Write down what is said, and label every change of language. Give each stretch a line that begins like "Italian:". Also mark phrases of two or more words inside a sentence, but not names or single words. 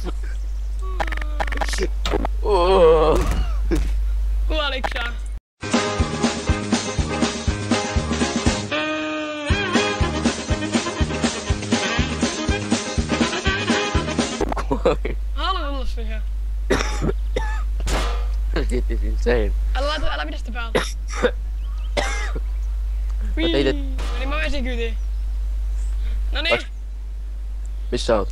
Finnish: Kuoliks sä? Kuoli. Haluan tulla siihen.
English: It is insane.
Finnish: Älä pidä sitä päällä. Niin mä vesin kytiin. Noniin. Missä oot?